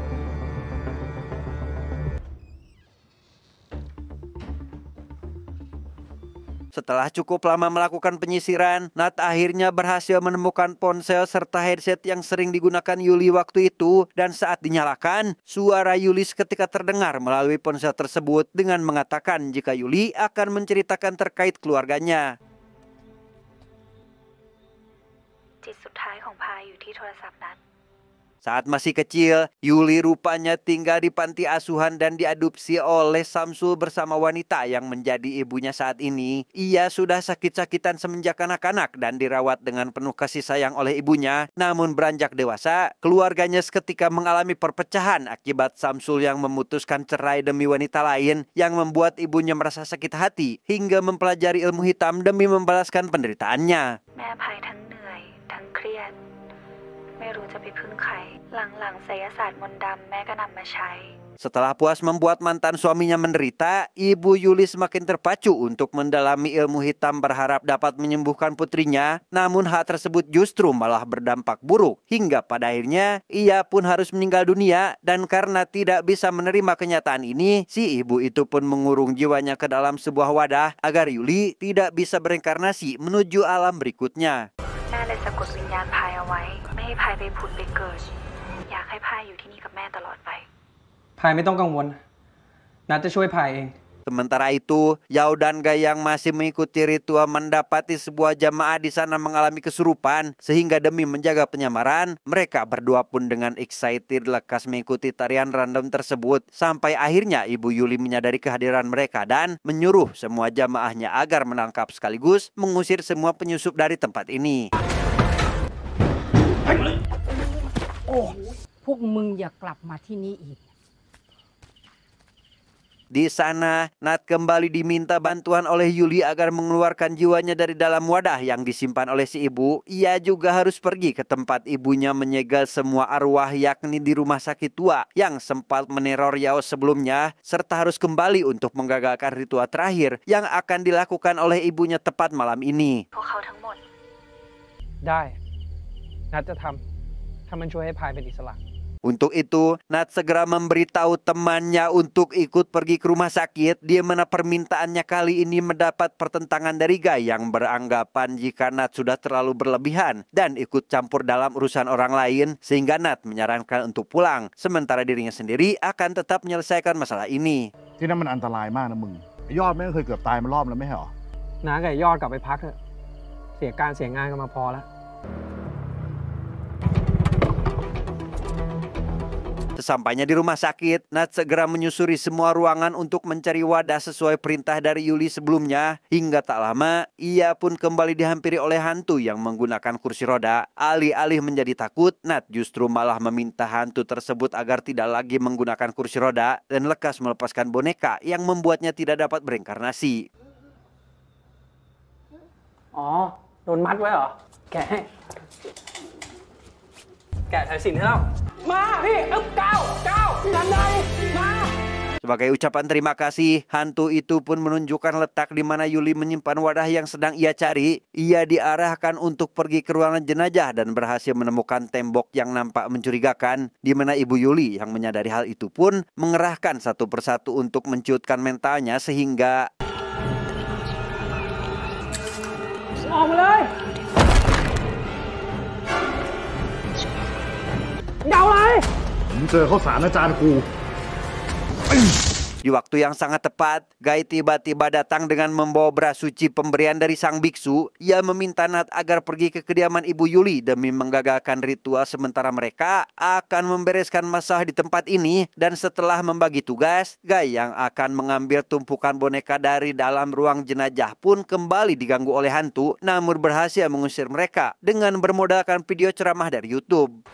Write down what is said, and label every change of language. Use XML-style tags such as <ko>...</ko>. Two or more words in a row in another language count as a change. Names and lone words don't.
<id>Setelah cukup lama melakukan penyisiran, Nat akhirnya berhasil menemukan ponsel serta headset yang sering digunakan Yuli waktu itu. Dan saat dinyalakan, suara Yuli seketika terdengar melalui ponsel tersebut dengan mengatakan jika Yuli akan menceritakan terkait keluarganya.</id> <th>จิตสุดท้ายของพายอยู่ที่โทรศัพท์นั้น</th> <id>Saat masih kecil, Yuli rupanya tinggal di panti asuhan dan diadopsi oleh Samsul bersama wanita yang menjadi ibunya saat ini. Ia sudah sakit-sakitan semenjak kanak-kanak dan dirawat dengan penuh kasih sayang oleh ibunya. Namun beranjak dewasa, keluarganya seketika mengalami perpecahan akibat Samsul yang memutuskan cerai demi wanita lain yang membuat ibunya merasa sakit hati hingga mempelajari ilmu hitam demi membalaskan penderitaannya.</id> <th>แม่อภัยทั้งเหนื่อยทั้งเครียดไม่รู้จะไปพึ่งใครหลังๆไสยศาสตร์มนต์ดำแม่ก็นำมาใช้</th> <id>Setelah puas membuat mantan suaminya menderita, Ibu Yuli semakin terpacu untuk mendalami ilmu hitam berharap dapat menyembuhkan putrinya. Namun hal tersebut justru malah berdampak buruk. Hingga pada akhirnya ia pun harus meninggal dunia. Dan karena tidak bisa menerima kenyataan ini, si ibu itu pun mengurung jiwanya ke dalam sebuah wadah agar Yuli tidak bisa bereinkarnasi menuju alam berikutnya.</id> <th>แม่เลยสะกดวิญญาณพายเอาไว้ไม่ให้พายไปผุดไปเกิดอยากให้พายอยู่ที่นี่กับแม่ตลอดไป พายไม่ต้องกังวลนัดจะช่วยพายเอง</th> <id>Sementara itu, Yao dan Gai yang masih mengikuti ritual mendapati sebuah jamaah di sana mengalami kesurupan. Sehingga demi menjaga penyamaran, mereka berdua pun dengan excited lekas mengikuti tarian random tersebut. Sampai akhirnya Ibu Yuli menyadari kehadiran mereka dan menyuruh semua jamaahnya agar menangkap sekaligus mengusir semua penyusup dari tempat ini.</id> <th>พวกมึงอย่ากลับมาที่นี่อีก</th> <id>Di sana, Nat kembali diminta bantuan oleh Yuli agar mengeluarkan jiwanya dari dalam wadah yang disimpan oleh si ibu. Ia juga harus pergi ke tempat ibunya menyegel semua arwah yakni di rumah sakit tua yang sempat meneror Yao sebelumnya. Serta harus kembali untuk menggagalkan ritual terakhir yang akan dilakukan oleh ibunya tepat malam ini.</id> <th>พวกเขาทั้งหมด ได้นัดจะทำถ้ามันช่วยให้พายเป็นอิสระ</th> <id>Untuk itu, Nat segera memberitahu temannya untuk ikut pergi ke rumah sakit, di mana permintaannya kali ini mendapat pertentangan dari Gai yang beranggapan jika Nat sudah terlalu berlebihan dan ikut campur dalam urusan orang lain, sehingga Nat menyarankan untuk pulang, sementara dirinya sendiri akan tetap menyelesaikan masalah ini.</id> <th>ที่นั่นมันอันตรายมากนะมึงยอดแม่งเคยเกือบตายมารอบแล้วไม่ใช่หรอ น้ากับยอดกลับไปพักเถอะเสียการเสียงานกันมาพอแล้ว</th> <id>Sesampainya di rumah sakit, Nat segera menyusuri semua ruangan untuk mencari wadah sesuai perintah dari Yuli sebelumnya. Hingga tak lama, ia pun kembali dihampiri oleh hantu yang menggunakan kursi roda. Alih-alih menjadi takut, Nat justru malah meminta hantu tersebut agar tidak lagi menggunakan kursi roda dan lekas melepaskan boneka yang membuatnya tidak dapat bereinkarnasi.</id> <th>อ๋อโดนมัดไว้เหรอแกะให้แกะสายสิญจน์ให้เรามาพี่ก้าวทำได้มา</th> <id>Sebagai ucapan terima kasih, hantu itu pun menunjukkan letak di mana Yuli menyimpan wadah yang sedang ia cari. Ia diarahkan untuk pergi ke ruangan jenazah dan berhasil menemukan tembok yang nampak mencurigakan, di mana Ibu Yuli yang menyadari hal itu pun mengerahkan satu persatu untuk menciutkan mentalnya sehingga</id> <th>ออกมาเลยเดาอะไร มึงเจอข้าวสารอาจารย์กู</th> <id>Di waktu yang sangat tepat, Gai tiba-tiba datang dengan membawa beras suci pemberian dari sang biksu. Ia meminta Nat agar pergi ke kediaman Ibu Yuli demi menggagalkan ritual sementara mereka akan membereskan masalah di tempat ini. Dan setelah membagi tugas, Gai yang akan mengambil tumpukan boneka dari dalam ruang jenazah pun kembali diganggu oleh hantu, namun berhasil mengusir mereka dengan bermodalkan video ceramah dari YouTube.</id>